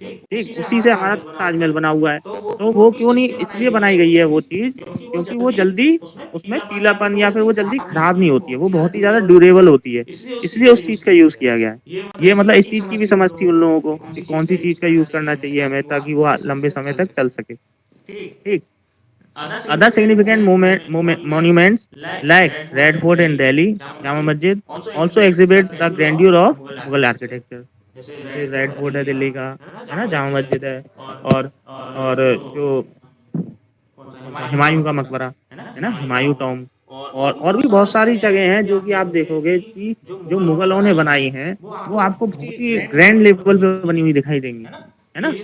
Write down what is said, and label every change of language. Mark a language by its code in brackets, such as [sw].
[hi] ठीक, उसी से हमारा ताजमहल बना हुआ है। तो वो क्यों नहीं इसलिए बनाई गई है वो चीज, क्योंकि वो जल्दी उसमें पीलापन या फिर वो जल्दी खराब नहीं होती है, वो बहुत ही ज्यादा ड्यूरेबल होती है, इसलिए उस चीज का यूज किया गया है। ये मतलब इस चीज की भी समझ थी उन लोगों को कि कौन सी चीज का यूज करना चाहिए हमें ताकि वो लंबे समय तक चल सके। [en] ठीक, other significant monuments like Red Fort in Delhi, Jama Masjid also exhibit the grandeur of Mughal architecture. [hi] जैसे रेड फोर्ट है दिल्ली का, है ना, जामा मस्जिद है, और जो हुमायूं का मकबरा है ना, हुमायूं टॉम, और भी बहुत सारी जगह हैं जो कि आप देखोगे कि जो मुगलों ने बनाई हैं वो आपको बहुत ही ग्रैंड लेवल पे बनी हुई दिखाई देंगी, है ना।